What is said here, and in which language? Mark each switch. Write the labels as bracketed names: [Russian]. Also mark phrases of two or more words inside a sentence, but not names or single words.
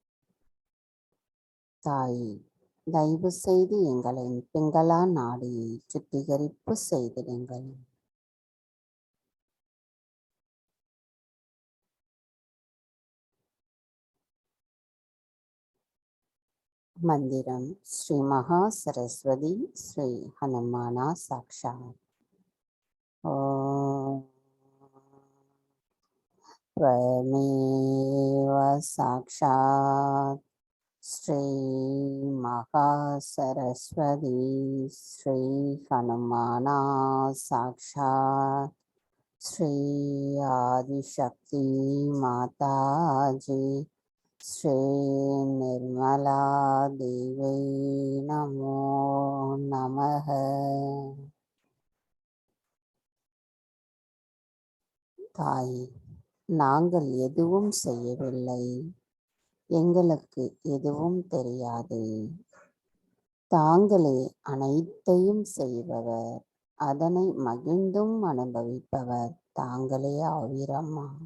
[Tamil] தாய், தயவு செய்து எங்களின் பிங்களா நாடியை சுத்திகரிப்பு செய்திடுங்கள். [Sanskrit] मन्त्रम् श्री महा सरस्वती श्री हनुमाना साक्षात्. ஓம் त्वमेव साक्षात् श्री महासरस्वती श्री हनुमाना साक्षात् श्री आदिशक्ति माताजी श्री निर्मला देवी नमो नमः. [Tamil] தாய், நாங்கள் எதுவும் செய்யவில்லை, எங்களுக்கு எதுவும் தெரியாது. தாங்களே அனைத்தையும் செய்பவர், அதனை மகிழ்ந்தும் அனுபவிப்பவர் தாங்களே ஆவீரம்மா.